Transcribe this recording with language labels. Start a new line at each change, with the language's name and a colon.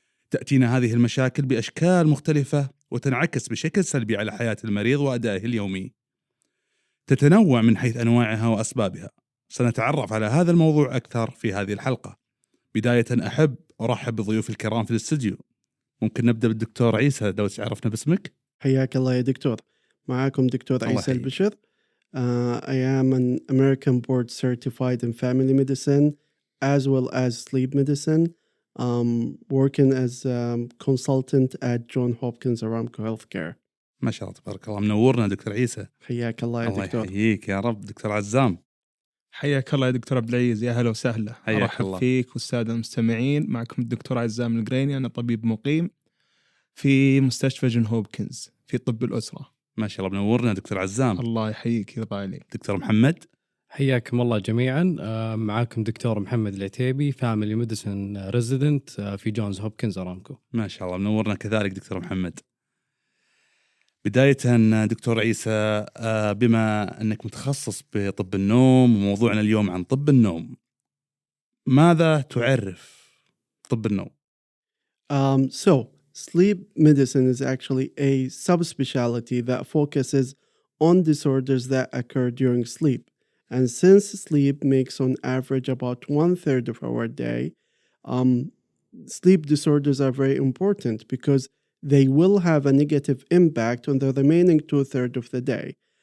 Arabic: تأتينا هذه المشاكل بأشكال مختلفة وتنعكس بشكل سلبي على حياة المريض وأدائه اليومي. تتنوع من حيث أنواعها وأسبابها. سنتعرف على هذا الموضوع أكثر في هذه الحلقة. بداية أحب أرحب بضيوف الكرام في الاستديو. ممكن نبدأ بالدكتور عيسى، لو تعرفنا باسمك. حياك الله يا دكتور. معكم دكتور عيسى البشر.
English: I am an American board certified in family medicine as well as sleep medicine, working as a consultant at John Hopkins Aramco Healthcare.
Arabic: ما شاء الله تبارك الله، منورنا دكتور عيسى. حياك الله يا دكتور. الله يحييك يا رب. دكتور عزام. حياك الله يا دكتور عبدالعزيز، يا هلا وسهلا. أرحب فيك والسادة المستمعين. معكم الدكتور عزام القريني، أنا طبيب مقيم في مستشفى جون هوبكنز في طب الأسرة. ما شاء الله منورنا دكتور عزام. الله يحييك يرضى عليك. دكتور محمد. حياكم الله جميعا. معاكم دكتور محمد العتيبي، فاميلي ميديسن ريزيدنت في جونز هوبكنز أرامكو. ما شاء الله منورنا كذلك دكتور محمد. بداية دكتور عيسى، بما أنك متخصص بطب النوم وموضوعنا اليوم عن طب النوم، ماذا تعرف طب النوم؟
English: So sleep medicine is actually a subspecialty that focuses on disorders that occur during sleep. And since sleep makes on average about 1/3 of our day, sleep disorders are very important because they will have a negative impact on the remaining 2/3 of the day.